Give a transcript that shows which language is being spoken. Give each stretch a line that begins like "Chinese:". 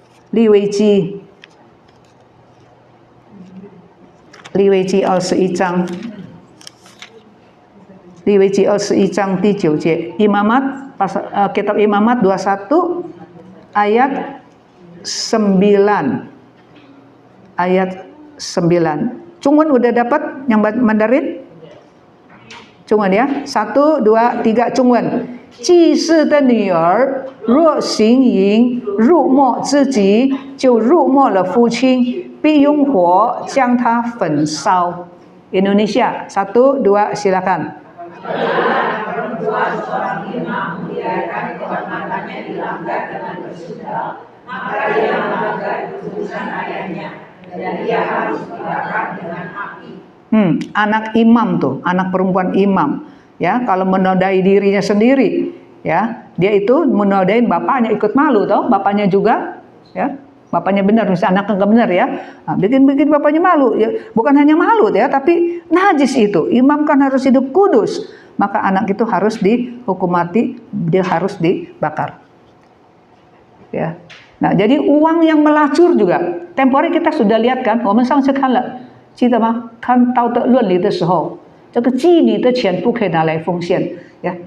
Chinese: 利未记21章，利未记21章第9节.
Indonesian: Imamat kitab Imamat 21 ayat 9. Ayat 9. Cungun udah dapat yang Mandarin? Cungun ya. 1 2 3 Cungun.
Chinese: 祭司的女儿若行淫辱没自己，就辱没了父亲，必用火将他焚烧.
Indonesian: Indonesia 1 2 silakan. Perempuan seorang imam membiarkan kehormatannya dilanggar dengan bersudah, maka ia melanggar keputusan ayahnya dan ia harus dibakar dengan api. Anak imam tuh, anak perempuan imam, ya, kalau menodai dirinya sendiri, ya, dia itu menodain bapaknya, ikut malu toh, bapaknya juga, ya, bapaknya benar, misalnya anaknya nggak benar ya, nah, bikin bapaknya malu, ya, bukan hanya malu ya, tapi najis itu, imam kan harus hidup kudus, maka anak itu harus dihukum mati, dia harus dibakar, ya. Nah, jadi uang yang melacur juga, temporary kita sudah lihat kan,
Chinese: 我们上次看了，记得吗？看道德伦理的时候。这个妓女的钱不可以拿来奉献, ya.